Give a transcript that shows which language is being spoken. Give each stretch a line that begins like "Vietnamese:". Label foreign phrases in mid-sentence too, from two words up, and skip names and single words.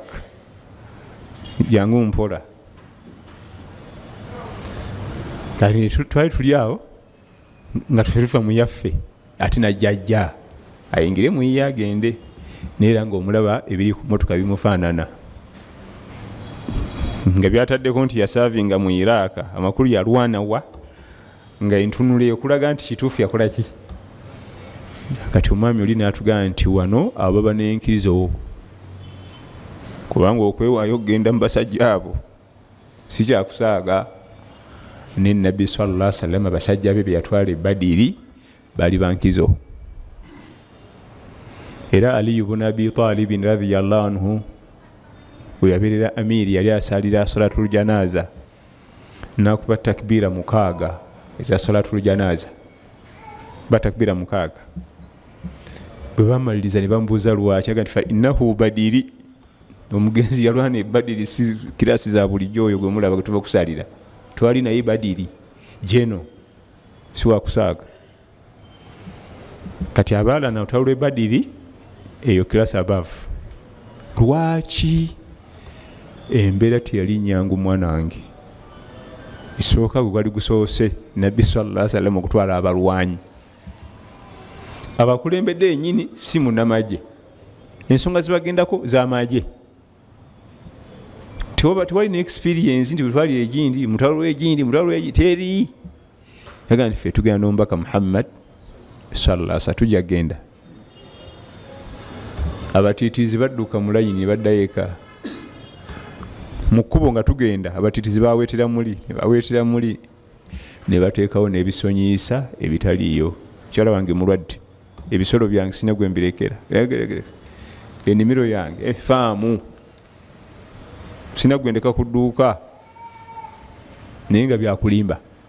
Ganda: Jangu mpola kali twali tuli awo nga tulifa mu yaffe ate najjajja ayingire mu yiye agende neera ng'omulaba ebiri ku motoka bimufaanana nga byataddeko nti yasavinga mu Iraq, amakulu yalwana wa nga entunula ekulaga nti kituufu yakola ki. Kati omwami oli n'atugamba nti wano ababa n'enkizo, kubanga okwewaayo okgenda mu basajja abo si kyakusaaga. Ne Nabbi
Arabic: صلى الله عليه وسلم
Ganda: abasajja be yatwala e Badiri bali bankizo. Era Ali ibn Abi Talib
Arabic: رضي الله عنه
Ganda: weyabeerera amiri yali asalira
Arabic: صلاة الجنازة
Ganda: nakuba takbira mukaaga eza
Arabic: صلاة الجنازة,
Ganda: batakbira mukaaga. Bwe bamaliriza ne bamubuuza lwaki, aga nti
Arabic: فإنه بدري,
Ganda: omugenzi yalwana e Badiri si kirasi za bulijjo oyo gwe mulaba tuba kusalira, twali naye Badiri jeno si wakusaaga. Kati abaala na olutalo lw'e Badiri eyo kirasi above. Lwaki? Embeera teyali nnyangu mwana wange. Isooka gwe gwali gusoose Nabbi
Arabic: صلى الله عليه وسلم
Ganda: okutwala abalwanyi. Abakulembedde ennyini si munnamagye, ensonga zibagendako z'amagye. Tewali ne experience nti bwetwali egindi mutalo egindi mutalo egi teri. Yaga nti ffe tugenda n'omubaka Muhammad
Arabic: صلى الله عليه وسلم
Ganda: tujja genda. Abatiitiizi badduka mu layini baddayo eka. Mu kkubo nga tugenda abatiitiizi baweetera muli ne bateekawo n'ebisonyiisa ebitaliiyo. Mukyala wange mulwadde, ebisolo byange sina gwe mbirekera, ennimiro yange faamu sina gwe ndeka ku dduuka, naye nga byakulimba.